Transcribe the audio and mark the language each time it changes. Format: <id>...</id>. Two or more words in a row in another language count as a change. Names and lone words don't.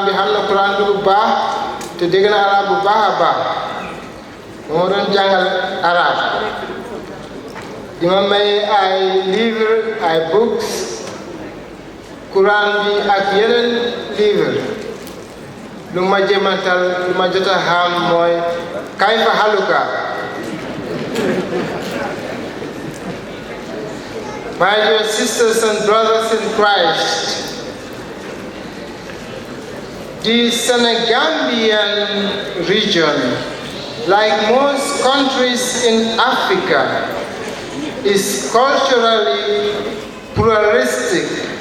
<wo>bi xam na Quran bi bu baax te dégg na arab bu baax a baax moo doon jàngal arab di ma may ay livre ay books Quran bi ak yeneen livre lu ma jëmantal lu ma jot a xam mooy</wo> <ar>كيف حالك.</ar> <en>My dear sisters and brothers in Christ, the Senegambian region, like most countries in Africa, is culturally pluralistic.</en>